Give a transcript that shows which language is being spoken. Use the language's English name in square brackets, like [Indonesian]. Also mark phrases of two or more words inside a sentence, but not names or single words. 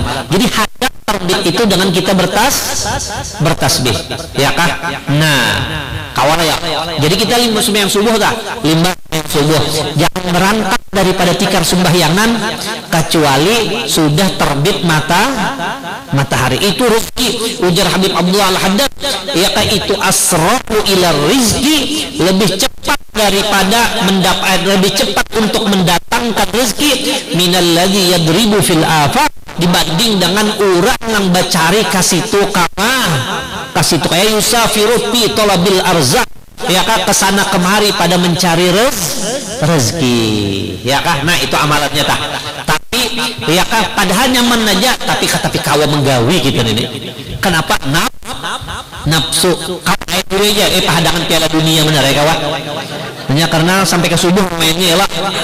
[Banjar] Jadi hadap terbit itu dengan kita bertasbih ya kah. Nah kawan ya, jadi kita limbah sembahyang subuh tak, limbah subuh jangan merangkak daripada tikar sembahyangan kecuali sudah terbit matahari. [Indonesian] Itu rezeki ujar Habib Abdullah Al-Haddad ya kah, itu [Arabic] أسرع إلى الرزق, [Indonesian] lebih cepat daripada lebih cepat untuk mendatangkan rezeki [Arabic] من الذي يضرب في الآفاق, [Indonesian] dibanding dengan orang yang mencari kasitu kayak [Arabic] يسافر في طلب الأرزاق [Indonesian] ya kah, kesana kemari pada mencari rezeki ya kah. [Banjar] Nah itu amalannya tah, tapi ya kah padahal nyaman aja tapi kawa menggawi gitu ini kenapa nafsu kayak dulu aja pahadangan Piala Dunia benar ya kawan hanya karena sampai ke subuh mainnya lah